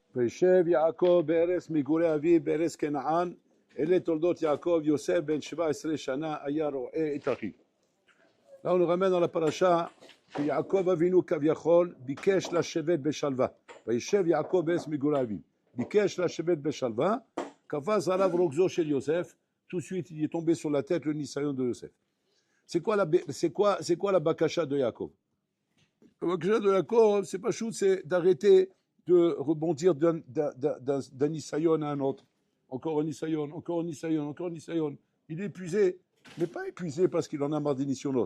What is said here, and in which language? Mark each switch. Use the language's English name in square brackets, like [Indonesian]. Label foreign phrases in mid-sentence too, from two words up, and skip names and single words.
[Hebrew] וישב יעקב בארץ מגורי אביו בארץ כנען, אלה תולדות יעקב, יוסף בן 17 שנה היה רואה את אחיו. [French] Là on nous ramène dans la paracha que [Hebrew] יעקב אבינו כביכול ביקש לשבת בשלווה. וישב יעקב בארץ מגורי אביו. ביקש לשבת בשלווה, קפץ עליו רוגזו של יוסף, [French] tout de suite il est tombé sur la tête le nisayon de Yosef. C'est quoi la bakasha de Yaakov? La bakasha de Yaakov, c'est pas chou, c'est d'arrêter de rebondir d'un nisayon à un autre. Encore un nisayon, encore un nisayon, encore un nisayon. Il est épuisé, mais pas épuisé parce qu'il en a marre des nisayonotes.